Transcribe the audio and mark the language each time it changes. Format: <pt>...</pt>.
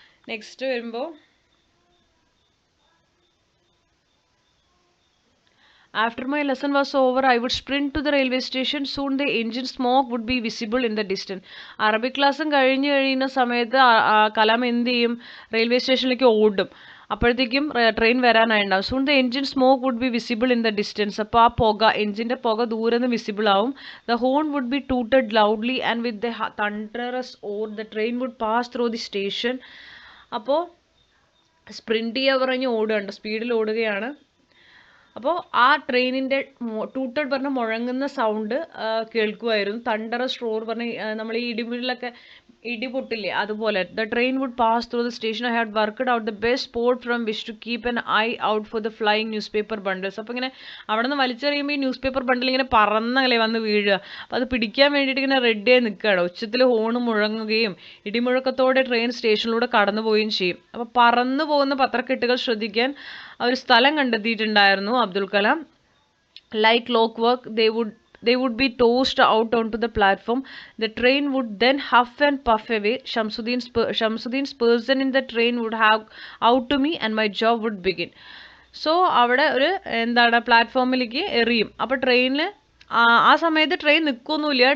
<ml>Next വരുമ്പോൾ</ml> <en>After my lesson was over, I would sprint to the railway station. Soon the engine smoke would be visible in the distance.</en> <ml>Arabic ക്ലാസ്സും കഴിയുന്ന സമയത്ത് കലാം എന്ത് ചെയ്യും, railway സ്റ്റേഷനിലേക്ക് ഓടും. അപ്പോഴത്തേക്കും train വരാനായിട്ടുണ്ടാവും.</ml> <en>Soon the engine smoke would be visible in the distance.</en> <ml>അപ്പോൾ ആ എൻജിൻ്റെ പുക ദൂരെ നിന്ന് വിസിബിൾ ആവും.</ml> <en>The horn would be tooted loudly and with the thunderous roar the train would pass through the station.</en> <ml>അപ്പോൾ സ്പ്രിൻറ്റ് ചെയ്യുക പറഞ്ഞ് ഓടുകയാണ്, സ്പീഡിൽ ഓടുകയാണ്. അപ്പോൾ ആ ട്രെയിനിൻ്റെ ടൂട്ടഡ് പറഞ്ഞ മുഴങ്ങുന്ന സൗണ്ട് കേൾക്കുമായിരുന്നു. തണ്ടറസ് റോർ പറഞ്ഞ നമ്മൾ ഈ ഇടി പൊട്ടില്ലേ, അതുപോലെ.</ml> <en>The train would pass through the station. I had worked out the best spot from which to keep an eye out for the flying newspaper bundles.</en> <ml>അപ്പോൾ ഇങ്ങനെ അവിടെ നിന്ന് വലിച്ചെറിയുമ്പോൾ ഈ ന്യൂസ് പേപ്പർ ബണ്ടിൽ ഇങ്ങനെ പറന്നല്ലേ വന്ന് വീഴുക. അപ്പോൾ അത് പിടിക്കാൻ വേണ്ടിയിട്ട് ഇങ്ങനെ റെഡിയായി നിൽക്കുകയാണ്. ഉച്ചത്തിൽ ഹോണ് മുഴങ്ങുകയും ഇടിമുഴക്കത്തോടെ ട്രെയിൻ സ്റ്റേഷനിലൂടെ കടന്നു പോവുകയും ചെയ്യും. അപ്പോൾ പറന്നു പോകുന്ന പത്രക്കെട്ടുകൾ ശ്രദ്ധിക്കാൻ ഒരു സ്ഥലം കണ്ടെത്തിയിട്ടുണ്ടായിരുന്നു Abdul Kalam.</ml> <en>Like clockwork they would be tossed out onto the platform. The train would then huff and puff away. Shamsuddin's person in the train would have out to me and my job would begin.</en> <ml>So അവിടെ ഒരു പ്ലാറ്റ്ഫോമിലേക്ക് എറിയും. അപ്പോൾ ട്രെയിനിൽ ആ സമയത്ത് train നിൽക്കൊന്നുമില്ല.</ml>